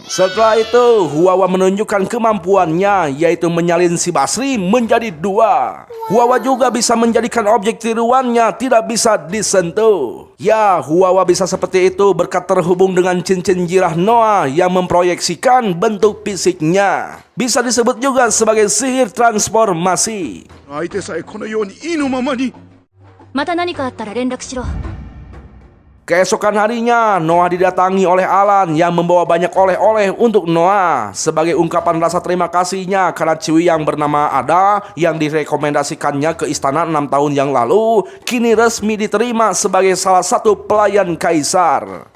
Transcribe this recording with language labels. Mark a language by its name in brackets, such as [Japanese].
[Indonesian] Setelah itu, Huwawa menunjukkan kemampuannya, yaitu menyalin si Basri menjadi dua. Huwawa juga bisa menjadikan objek tiruannya tidak bisa disentuh. Ya, Huwawa bisa seperti itu berkat terhubung dengan cincin jirah Noah yang memproyeksikan bentuk fisiknya. Bisa disebut juga sebagai sihir transformasi. [Japanese] 相手さえこのように意のままに。また何かあったら連絡しろ。 [Indonesian] Keesokan harinya, Noah didatangi oleh Alan yang membawa banyak oleh-oleh untuk Noah sebagai ungkapan rasa terima kasihnya karena Ciwi yang bernama Ada yang direkomendasikannya ke istana 6 tahun yang lalu kini resmi diterima sebagai salah satu pelayan kaisar.